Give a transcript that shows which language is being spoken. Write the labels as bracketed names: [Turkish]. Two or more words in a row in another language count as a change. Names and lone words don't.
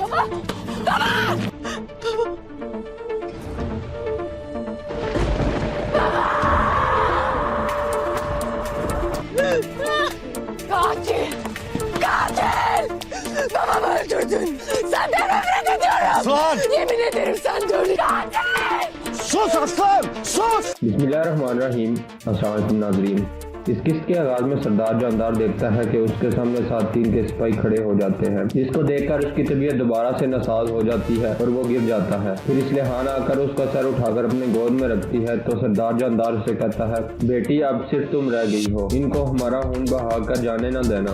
[Turkish] Katil! Katil! Babamı öldürdün. Sen de nefret ediyorum. Aslan! Yemin ederim sen de öldürdün. Katil! sus aslan! Sus! [Urdu] بسم اللہ الرحمن الرحیم۔ السلام علیکم ناظرین۔ اس قسط کے آغاز میں سردار جاندار دیکھتا ہے کہ اس کے سامنے 7-3 کے سپاہی کھڑے ہو جاتے ہیں، جس کو دیکھ کر اس کی طبیعت دوبارہ سے ناساز ہو جاتی ہے اور وہ گر جاتا ہے. پھر اس لحان آکر اس کا سر اٹھا کر اپنے گود میں رکھتی ہے تو سردار جاندار اسے کہتا ہے، بیٹی اب صرف تم رہ گئی ہو، ان کو ہمارا خون بہا کر جانے نہ دینا.